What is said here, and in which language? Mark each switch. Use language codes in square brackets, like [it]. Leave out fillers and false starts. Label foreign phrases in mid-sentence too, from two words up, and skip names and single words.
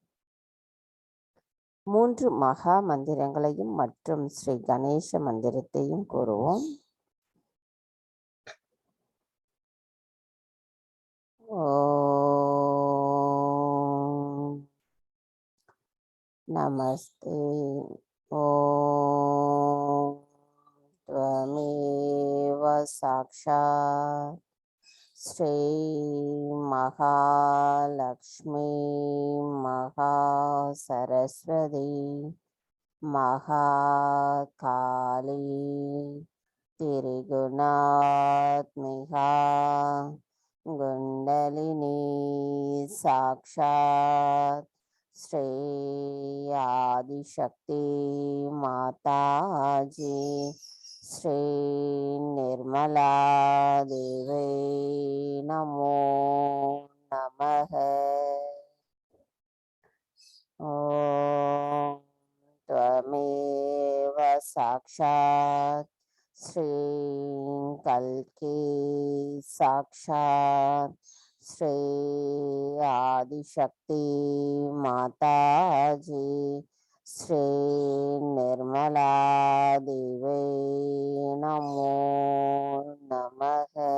[ta] 3 மகா மந்திரங்களையும் மற்றும் ஸ்ரீ கணேச மந்திரத்தையும் கூறுவோம். [sa] ॐ नमस्ते. ஓம் त्वमेव साक्षात् ஸ்ரீ महालक्ष्मी महासरस्वती महाकाली त्रिगुणात्मिका कुण्डलिनी साक्षात् श्री आदिशक्ति माताजी श्री निर्मला देवी नमो नमः. ஓம் त्वमेव साक्षात् श्री कल्की साक्षात् श्री आदिशक्ति माताजी श्री निर्मला देवी नमो नमः.